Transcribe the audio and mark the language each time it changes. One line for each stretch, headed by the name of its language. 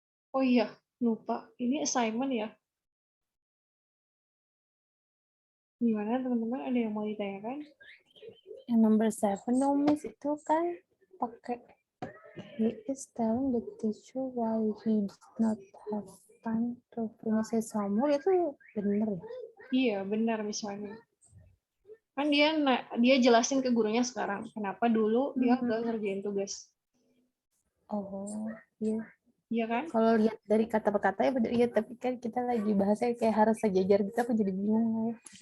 Indonesian: Oh iya, lupa. Ini assignment ya. Gimana teman-teman? Ada yang mau ditanyakan? Yang number 7 dong, Miss, itu kan pakai
English: he is telling the teacher why he did not have time to finish his homework.
Indonesian: Itu bener ya? Iya, benar misalnya. Kan dia jelasin ke gurunya sekarang. Kenapa dulu dia nggak ngerjain tugas. Oh, iya. Iya kan? Kalau lihat dari kata per kata ya bener, iya, tapi kan kita lagi bahasnya kayak harus sejajar gitu, aku jadi bingung.